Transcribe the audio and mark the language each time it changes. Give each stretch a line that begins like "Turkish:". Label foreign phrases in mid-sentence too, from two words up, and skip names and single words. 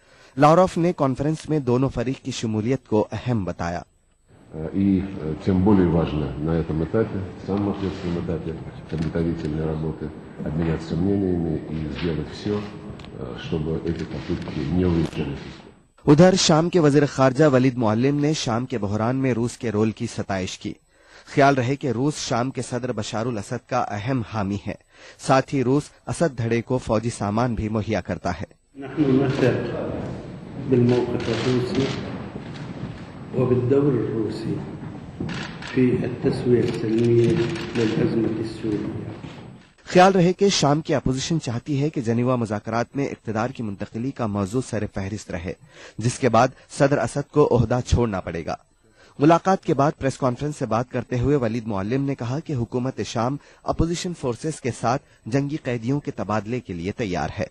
Urdu: لاوروف نے کانفرنس میں دونوں فریق کی شمولیت کو اہم بتایا.
Russian: И тем более важно на этом этапе, самом ответственном этапе подготовительной работы, обменяться мнениями и сделать все, чтобы эти попытки не увенчались.
Urdu: ادھر شام کے وزیر خارجہ ولید معلم نے شام کے بحران میں روس کے رول کی ستائش کی. خیال رہے کہ روس شام کے صدر بشار الاسد کا اہم حامی ہے، ساتھ ہی روس اسد دھڑے کو فوجی سامان بھی مہیا کرتا ہے.
Arabic: وبالدور الروسي في التسوية السلمية للأزمة السورية।
Urdu: خیال رہے کہ شام کی اپوزیشن چاہتی ہے کہ جنیوا مذاکرات میں اقتدار کی منتقلی کا موضوع سر فہرست رہے، جس کے بعد صدر اسد کو عہدہ چھوڑنا پڑے گا. ملاقات کے بعد
English: press conference
Urdu: سے بات کرتے ہوئے ولید معلم نے کہا کہ حکومت شام
English: opposition forces
Urdu: کے ساتھ جنگی قیدیوں کے تبادلے کے لیے تیار ہے.